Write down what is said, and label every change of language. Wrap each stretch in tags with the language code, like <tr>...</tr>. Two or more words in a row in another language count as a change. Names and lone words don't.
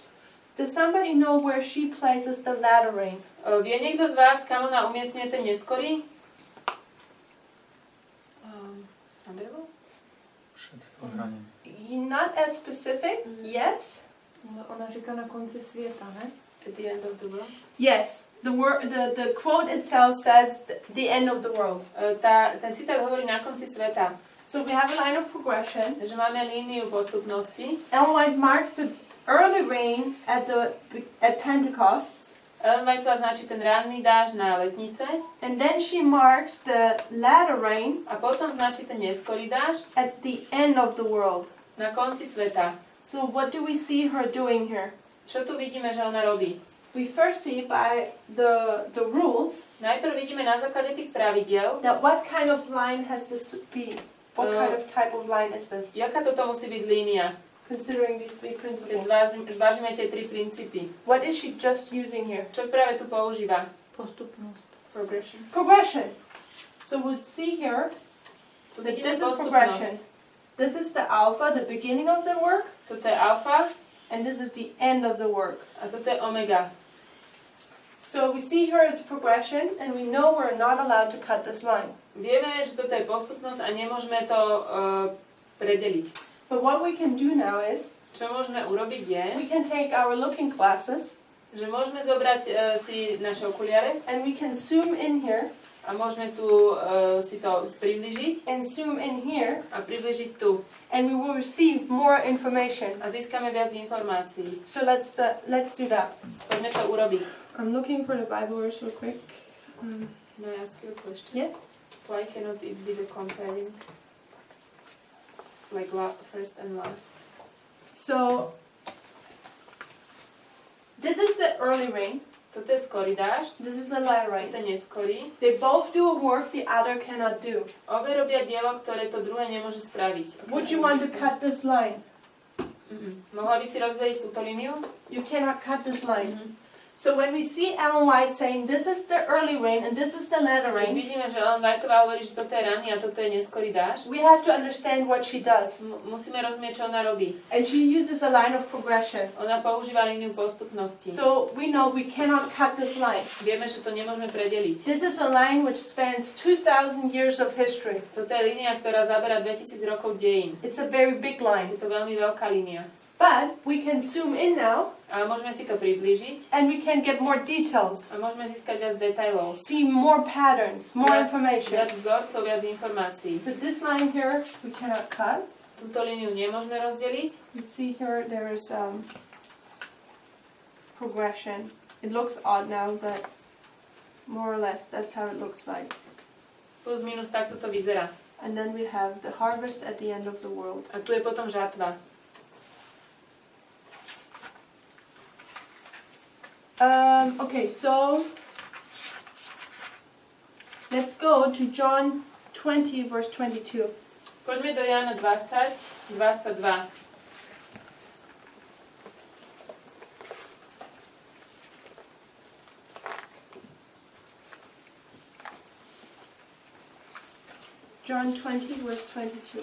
<en>Does somebody know where she places the latter rain?</en> <sk>Vie niekto z vás, kam ona umiestňuje ten neskorý? Sandelu? Všetko hraním.</sk> <en>Not as specific, yes.</en> <cs>Ona říká na konci světa, ne?</cs> <en>At the end of the world. Yes, the quote itself says the end of the world.</en> <sk>Ten citát hovorí na konci sveta.</sk> <en>So we have a line of progression.</en> <sk>Takže máme líniu postupnosti.</sk> <en>Ellen White marks the early rain at Pentecost,</en> <sk>Ellen Whiteová značí ten ranný dážď na letnice</sk> <en>and then she marks the latter rain</en> <sk>a potom značí ten neskorý dážď</sk> <en>at the end of the world.</en> <sk>na konci sveta.</sk> <en>So what do we see her doing here?</en> <sk>Čo tu vidíme, že ona robí?</sk> <en>We first see by the rules</en> <sk>Najprv vidíme na základe tých pravidiel,</sk> <en>that what kind of line has this to be? What kind of type of line is this?</en> <sk>jaká toto musí byť línia,</sk> <en>Considering these three</en> <sk>keď</sk> <en>principles.</en> <sk>zvážime tie tri princípy.</sk> <en>What is she just using here?</en> <sk>Čo práve tu používa?</sk> <cs>Postupnost.</cs> <en>Progression. Progression. So we'll see here</en> <sk>Tu that vidíme</sk> <en>this is progression.</en> <sk>postupnosť.</sk> <en>This is the alpha, the beginning of the work,</en> <sk>Toto je alfa</sk> <en>and this is the end of the work.</en> <sk>a toto je omega.</sk> <en>So we see here it's progression, and we know we're not allowed to cut this line.</en> <sk>Vieme, že toto je postupnosť a nemôžeme to predeliť.</sk> <en>But what we can do now is,</en> <sk>Čo môžeme urobiť je,</sk> <en>we can take our looking glasses,</en> <sk>že môžeme zobrať si naše okuliare</sk> <en>and we can zoom in here,</en> <sk>a môžeme tu si to priblížiť</sk> <en>and zoom in here,</en> <sk>a priblížiť tu</sk> <en>and we will receive more information.</en> <sk>a získame viac informácií.</sk> <en>So let's do that.</en> <sk>Poďme to urobiť.</sk> <en>I'm looking for the Bible verse real quick. No, I ask you a question. Yeah. Why cannot it be the comparing? Like first and last. So this is the early rain.</en> <sk>Toto je skorý dážď,</sk> <en>This is the latter rain.</en> <sk>toto je neskorý.</sk> <en>They both do a work the other cannot do.</en> <sk>Obe robia dielo, ktoré to druhé nemôže spraviť.</sk> <en>Would you want to cut this line?</en> <sk>Mohla by si rozdeliť túto líniu?</sk> <en>You cannot cut this line. So when we see Ellen White saying this is the early rain and this is the latter</en> <sk>Keď</sk> <en>rain,</en> <sk>vidíme, že Ellen Whiteová hovorí, že toto je ranný a toto je neskorý dážď,</sk> <en>we have to understand what she does.</en> <sk>musíme rozumieť, čo ona robí.</sk> <en>And she uses a line of progression.</en> <sk>Ona používa líniu postupnosti.</sk> <en>So we know we cannot cut this line.</en> <sk>Vieme, že to nemôžeme predeliť.</sk> <en>This is a line which spans 2,000 years of history.</en> <sk>Toto je línia, ktorá zabera 2000 rokov dejín.</sk> <en>It's a very big</en> <sk>Je</sk> <en>line.</en> <sk>to veľmi veľká línia.</sk> <en>But we can zoom in now</en> <sk>Ale môžeme si to priblížiť</sk> <en>and we can get more details,</en> <sk>a môžeme získať viac detailov.</sk> <en>see more patterns, more</en> <sk>Viac</sk> <en>information.</en> <sk>vzorcov, viac informácií.</sk> <en>So this line here we cannot cut.</en> <sk>Túto líniu nemôžeme rozdeliť.</sk> <en>You see here there is progression. It looks odd now, but more or less. That's how it looks like.</en> <sk>Plus minus takto to vyzerá.</sk> <en>And then we have the harvest at the end of the world.</en> <sk>A tu je potom žatva.</sk> <en>Okay, so let's go to John 20, verse 22.</en> <sk>Poďme do Jána 20, 22.</sk> <en>John 20, verse 22.</en>